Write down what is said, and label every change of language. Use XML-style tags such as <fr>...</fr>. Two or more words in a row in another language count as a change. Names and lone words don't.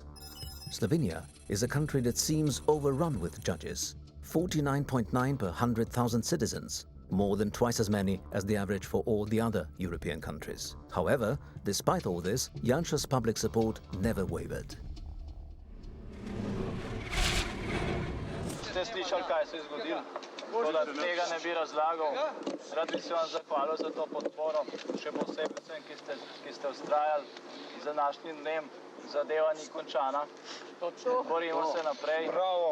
<en>Slovenia is a country that seems overrun with judges, 49.9 per 100,000 citizens, more than twice as many as the average for all the other European countries. However, despite all this, Jansa's public support never wavered.</en> <sl>Ste slišali, kaj se je zgodilo? Tako da tega ne bi razlagal. Rad bi se vam zahvalil za to podporo, še posebej vsem, ki ste vztrajali z današnjim dnem. Zadeva ni končana. Borimo se naprej. Bravo!</sl>